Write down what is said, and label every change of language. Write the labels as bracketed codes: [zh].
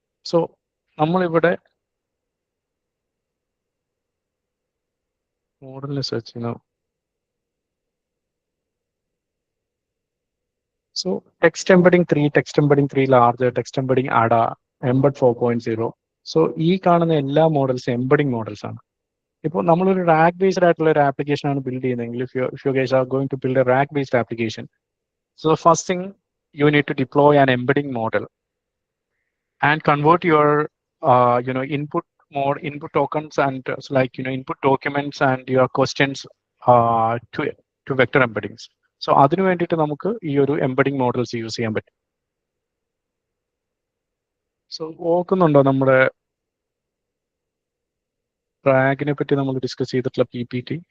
[ml] So നമ്മളിവിടെ മോഡലിനെ search ചെയ്യുന്നു. So text embedding 3 large, text embedding അഡ, എംബഡ് 4.0. സോ ഈ കാണുന്ന എല്ലാ മോഡൽസും എംബഡിങ് മോഡൽസ് ആണ്. ഇപ്പോൾ നമ്മളൊരു റാക്ക് ബേസ്ഡ് ആയിട്ടുള്ള ഒരു ആപ്ലിക്കേഷൻ ആണ് ബിൽഡ് ചെയ്യുന്നതെങ്കിൽ [en] if you guys are going to build a rack based application, so the first thing you need to deploy an embedding model and convert your input tokens and input documents and your questions to vector embeddings. [ml] So അതിനു വേണ്ടിയിട്ട് നമുക്ക് ഈ ഒരു embedding models use ചെയ്യാൻ പറ്റും. So ഓർക്കുന്നുണ്ടോ നമ്മുടെ റാഗിനെ പറ്റി നമ്മൾ ഡിസ്കസ് ചെയ്തിട്ടുള്ള PPT?